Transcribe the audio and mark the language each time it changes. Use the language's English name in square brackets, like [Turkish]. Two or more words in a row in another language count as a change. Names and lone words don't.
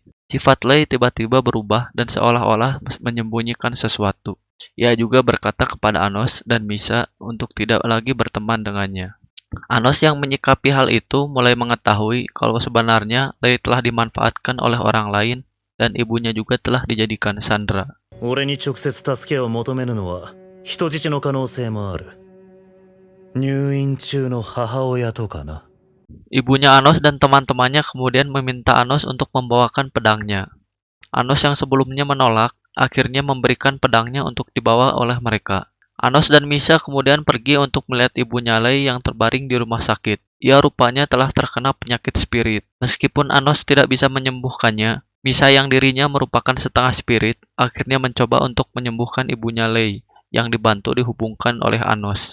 [Indonesian] Sifat Lei tiba-tiba berubah dan seolah-olah menyembunyikan sesuatu. Ia juga berkata kepada Anos dan Misha untuk tidak lagi berteman dengannya. Anos yang menyikapi hal itu mulai mengetahui kalau sebenarnya Lei telah dimanfaatkan oleh orang lain dan ibunya juga telah dijadikan sandera. [Japanese] 俺に直接助けを求めるのは人質の可能性もある。入院中の母親とかな。 [Indonesian] Ibunya Anos dan teman-temannya kemudian meminta Anos untuk membawakan pedangnya. Anos yang sebelumnya menolak, akhirnya memberikan pedangnya untuk dibawa oleh mereka. Anos dan Misha kemudian pergi untuk melihat ibunya Lei yang terbaring di rumah sakit. Ia rupanya telah terkena penyakit spirit. Meskipun Anos tidak bisa menyembuhkannya, Misha yang dirinya merupakan setengah spirit, akhirnya mencoba untuk menyembuhkan ibunya Lei, yang dibantu dihubungkan oleh Anos.